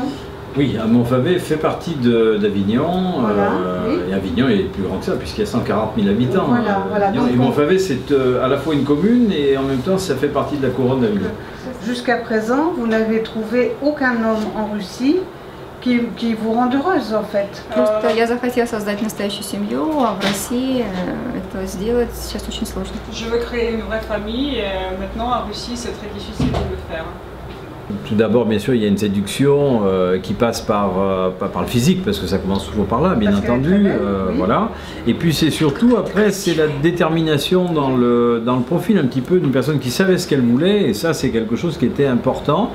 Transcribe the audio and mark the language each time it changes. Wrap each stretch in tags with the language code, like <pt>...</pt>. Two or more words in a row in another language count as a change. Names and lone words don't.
<fr>Oui, Montfavet fait partie d'Avignon, voilà, oui. Et Avignon est plus grand que ça puisqu'il y a 140 000 habitants. Voilà, et Montfavet c'est à la fois une commune et en même temps ça fait partie de la couronne d'Avignon. Jusqu'à présent, vous n'avez trouvé aucun homme en Russie qui vous rend heureuse en fait.</fr> <ru>Просто я захотела создать настоящую семью, а в России это сделать сейчас очень сложно.</ru> <fr>Je veux créer une vraie famille et maintenant en Russie c'est très difficile de le faire. Tout d'abord, bien sûr, il y a une séduction qui passe par le physique, parce que ça commence toujours par là, bien entendu. Oui. Voilà. Et puis c'est surtout, après, c'est la détermination dans le profil un petit peu d'une personne qui savait ce qu'elle voulait, et ça, c'est quelque chose qui était important.</fr>